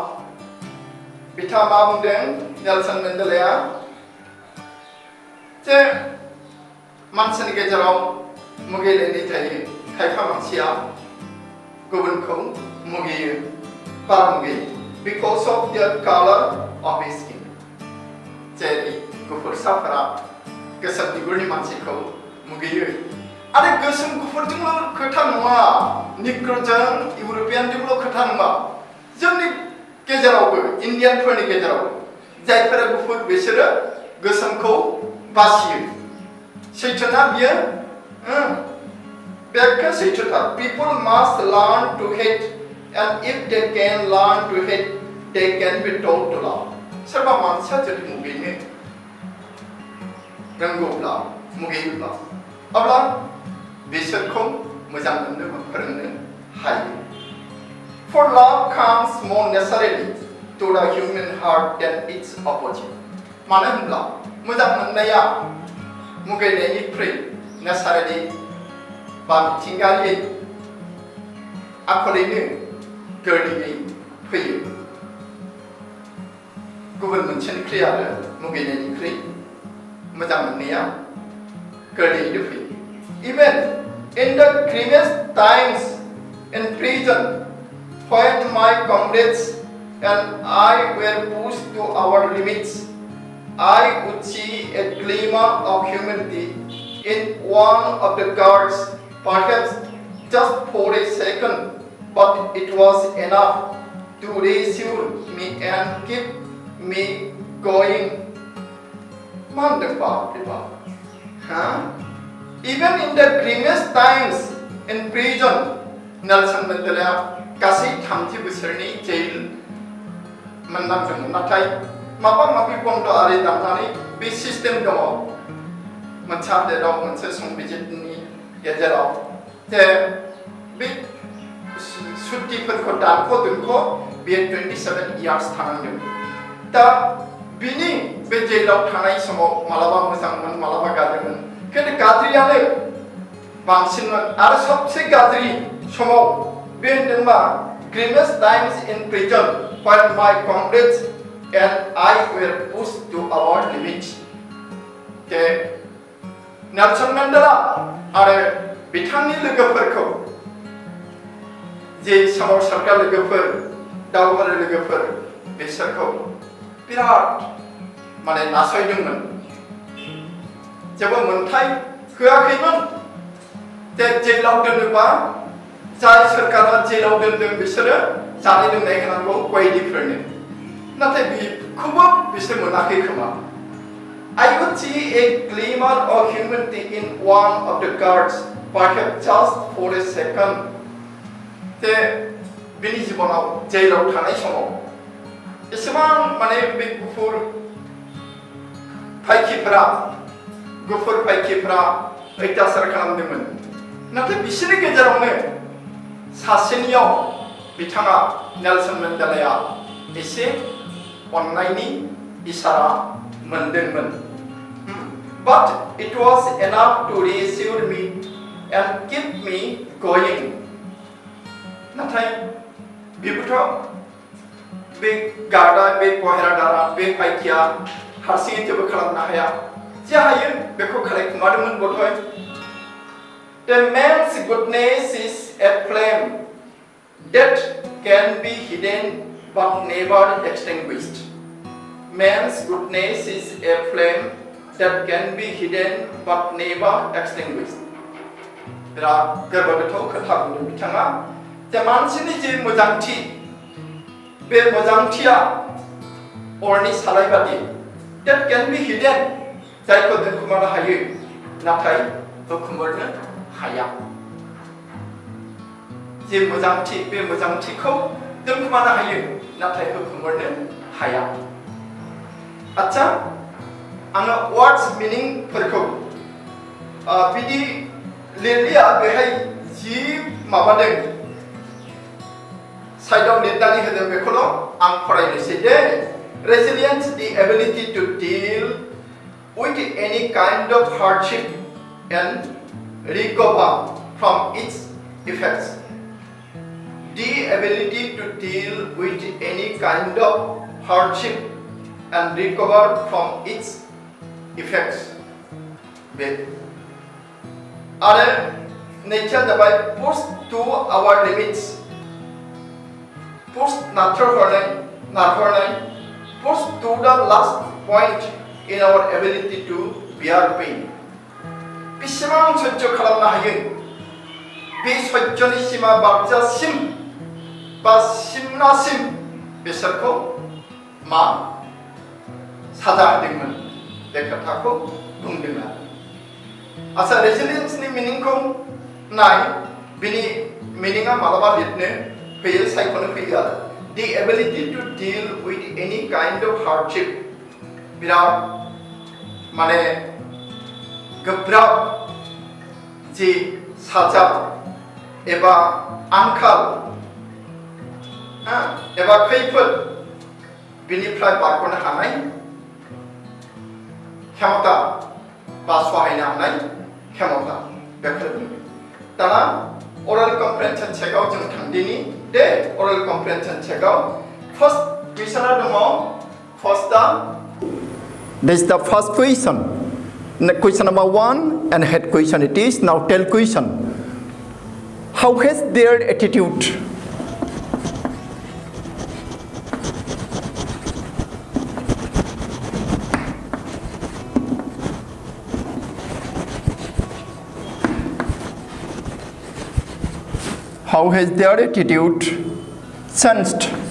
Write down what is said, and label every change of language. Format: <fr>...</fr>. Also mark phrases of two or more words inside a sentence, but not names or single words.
<brx>बिथाङा बुंदों नेलसन मेन्डेलाया जे मानसिनि गेजेराव मुगैलायनाय थायो खायफा मानसिया गुबुनखौ मुगैयो बारा मुगैयो</brx> <en>because of the color of his skin</en> <brx>जेरै गुफुरसाफोरा गोसोम बिगुरनि मानसिखौ मुगैयो आरो गोसोम गुफुरजोंल' खोथा नङा निग्र'जों इउर'पियानजोंल' खोथा नङा जोंनि गेजेरावबो इन्डियानफोरनि गेजेरावबो जायफोरा गुफुर बिसोरो गोसोमखौ बासियो सैथोना बियो बेखौ सैथोथार</brx> <en>people must learn to hate and if they can learn to hate they can be taught to love</en> <brx>सोरबा मानसिया जुदि मुगैनो रोंगौब्ला मुगैयोब्ला अब्ला बिसोरखौ मोजां मोननो फोरोंनो हायो</brx> <en>For love comes more naturally to the human heart than its opposite</en> <brx>मानो होनब्ला मोजां मोननाया मुगैनायनिख्रुइ naturally बा मिथिंगायारि आखलैनो गोरलैयै फैयो गुबुन मोनसेनिख्रुइ आरो मुगैनायनिख्रुइ मोजां मोननाया गोरलैयैनो फैयो</brx> <en>Even in the grimest times in prison when my comrades and I were pushed to our limits I would see a glimmer of humanity in one of the guards perhaps just for a second but it was enough to reassure me and keep me going Even in the grimest times in prison</en> <brx>Nelson Mandela गासै 30 बोसोरनि जेल मोननांदोंमोन नाथाय माबा माबि बन्द आरि दाननानै बे सिस्टेम दङ मोनसे हादोराव मोनसे संबिजितनि गेजेराव जे बे सुतिफोरखौ दानख' दोनख' बेयो 27 इयार्स थानांदों दा बिनि बे जेलाव थानाय समाव मालाबा मोजांमोन मालाबा गाज्रिमोन खिन्थु गाज्रियानो बांसिनमोन आरो सबसे गाज्रि समाव बे होनदोंबा</brx> <en>grimmest times in prison when my comrades and I were pushed to our limits</en> <brx>जे नेलसन मेन्डेला आरो बिथांनि लोगोफोरखौ जे सोमावसारग्रा लोगोफोर दावहारु लोगोफोर बिसोरखौ बिराद माने नासयदोंमोन जेबो मोनथाय होआखैमोन जे जेलाव दोनोबा जाय सोरखारा जेलाव दोनदों बिसोरो जानाय लोंनाय होनांगौ कयदिफोरनो नाथाय बेखौबो बिसोर मोनाखै खोमा</brx> <en>I could see a glimmer of humanity in one of the guards perhaps just for a second</en> <brx>जे बिनि जिबनाव जेलाव थानाय समाव एसेबां माने बे गुफुर फाइखिफोरा अत्याचार खालामदोंमोन नाथाय बिसोरनि गेजेरावनो सासेनियाव बिथाङा नेलसन मेन्डेलाया एसे अननायनि इसारा मोनदोंमोन</brx> <en>but it was enough to reassure me and keep me going</en> <brx>नाथाय बेबोथ' बे गार्डा बे पहेरादारा बे फाइखिया हारसिङै जेबो खालामनो हाया जे हायो बेखौ खालामखुमादोंमोन बथय</brx> <en>The man's goodness is a flame that can be hidden but never extinguished. Man's goodness is a flame that can be hidden but never extinguished.</en> <brx>बिराद गोरबोगोथौ खोथा बुंदों बिथाङा जे मानसिनि जे मोजांथि बे मोजांथिया अरनि सालाय बादि</brx> <en>that can be hidden</en> <brx>जायखौ दोनखुमानो हायो नाथाय दोनखुमानो हाया जे मोजांथि बे मोजांथिखौ दोनखोमानो हायो नाथाय होखोमोरनो हाया आच्छा आङो वर्ड्स मिनिंफोरखौ बिदि लिरलिया बेहाय जि माबादों साइडआव लिरनानै होदों बेखौल' आं फरायनोसै दे</brx> <en>resilience the ability to deal with any kind of hardship and recover from its effects the ability to deal with any kind of hardship and recover from its effects</en> <brx>बे आरो नैथिया जाबाय</brx> <en>push to our limits push नारहरनाय push to the last point in our ability to bear pain बेसेबां</en> <brx>सह्य खालामनो हायो बे सह्यनि सिमा बारजासिम बा सिमनासिम बिसोरखौ मा साजा होदोंमोन बे खोथाखौ बुंदों आरो रेजिलियेन्सनि मिनिंखौ नाय बिनि मिनिंआ मालाबा लिरनो फैयो सायख'नो फैयो आरो</brx> <en>the ability to deal with any kind of hardship</en> <brx>बिराद माने गोब्राब जि साजा एबा आंखाल एबा खैफोद बिनिफ्राय बारग'नो हानाय क्षमता बा सहायनो हानाय क्षमता बेखौ बुङो दाना</brx> <en>oral comprehension check-आव</en> <brx>जों थांदिनि दे</brx> <en>oral comprehension check-आव first question-आ</en> <brx>दङ</brx> <en>this is the first question question number 1 and head question it is now tell question how has their attitude how has their attitude changed</en>